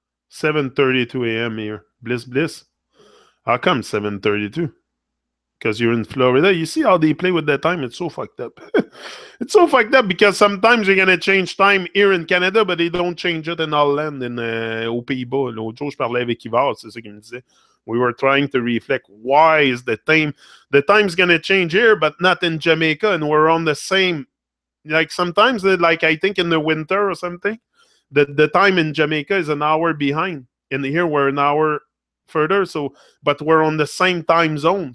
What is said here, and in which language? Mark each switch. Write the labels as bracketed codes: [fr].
[en] 7:32 a.m. here. Bliss, bliss. How come 7:32? Because you're in Florida. You see how they play with the time? It's so fucked up. It's so fucked up because sometimes you're going to change time here in Canada, but they don't change it in Holland, [fr] aux Pays-Bas. L'autre jour, je parlais avec Yvar, c'est ça qu'il me disait. [en] We were trying to reflect why is the time's going to change here, but not in Jamaica, and we're on the same. Like sometimes, like I think in the winter or something, the time in Jamaica is an hour behind. And here we're an hour further, so but we're on the same time zone.